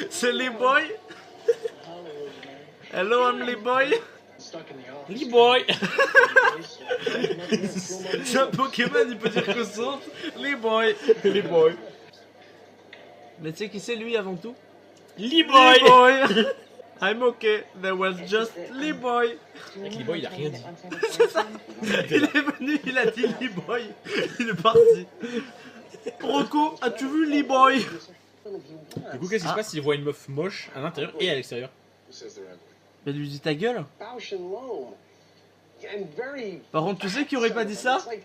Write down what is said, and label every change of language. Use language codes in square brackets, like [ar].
[fr] C'est Lee Boy. [en] Hello, I'm Lee Boy. Lee Boy. [fr] C'est un Pokémon, il peut dire que son. Lee Boy. Lee Boy. Mais tu sais qui c'est lui avant tout? Lee Boy. Lee Boy. [en] I'm okay, there was just Lee Boy. [fr] Avec Lee Boy, il a rien dit. C'est ça. Il est venu, il a dit Lee Boy. Il est parti. Rocco, as-tu vu Lee Boy? Du coup, qu'est-ce qui se passe s'il voit une meuf moche à l'intérieur et à l'extérieur? Mais lui dis ta gueule. Par contre, tu sais qui aurait pas dit ça?